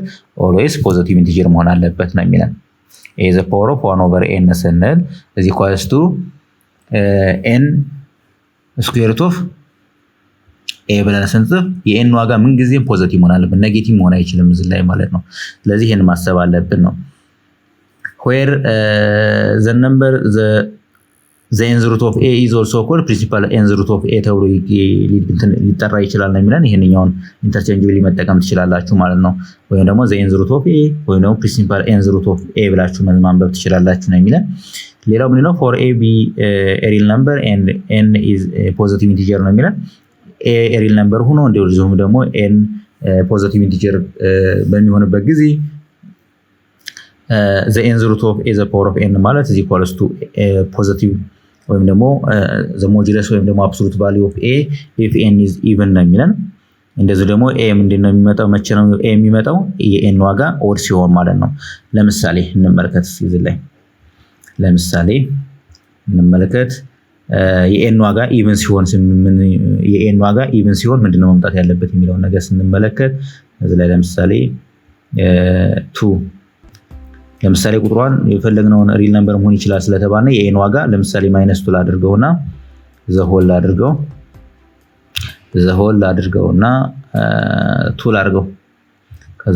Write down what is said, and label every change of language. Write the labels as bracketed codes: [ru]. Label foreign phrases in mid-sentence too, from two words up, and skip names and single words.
[en] always positive integer [am] መሆን አለበት ነው የሚለን። [en] a the power of 1 over n ስንል is equals to n square root of a [am] ብለን ስንጽፍ የn ዋጋ ምን ጊዜም ፖዚቲቭ መሆን አለበት፣ ኔጌቲቭ መሆን አይችልም እዚህ ላይ ማለት ነው። ስለዚህ ይሄን ማሰብ አለብን ነው። [en] where the number the nth root of a is also called principal nth root of a [am] ተብሎ ሊጠራ ይችላል ነው የሚለን። ይሄንኛውን ኢንተርቼንጅብሊ መጠቀም ትችላላችሁ ማለት ነው። ወይም ደግሞ [en] the nth root of a [am] ወይም ደግሞ [en] principal nth root of a [am] ብላችሁ ማንበብ ትችላላችሁ ነው የሚለን። ሌላው ምንድነው [en] for a be a real number and n is a positive integer [am] ነው የሚለን [en] a real number [am] ሆኖ እንደዚሁም ደግሞ [en] n positive integer [am] በሚሆንበት ጊዜ [en] the nth root of a the power of n ማለት is equals to positive [am] ወይም ደግሞ [en] the modulus [am] ወይም ደግሞ [en] absolute value of a if n is even [am] ነው የሚለን እንደዚህ ደግሞ a ምንድነው የሚመጣው መቼ ነው a የሚመጣው የn ዋጋ ኦድ ሲሆን ማለት ነው ለምሳሌ እንመልከት እዚህ ላይ ለምሳሌ እንመልከት የn ዋጋ ኢቭን ሲሆን የn ዋጋ ኢቭን ሲሆን ምንድነው መምጣት ያለበት የሚለው ነገር ስንመለከት እዚህ ላይ ለምሳሌ 2 ለምሳሌ ቁጥሯን የፈለግነውን [en] real number [am] መሆን ይችላል ስለተባለ የn ዋጋ ለምሳሌ -2 ላድርገውና ዘሆል አድርገውና 2 ላድርገው ከዛ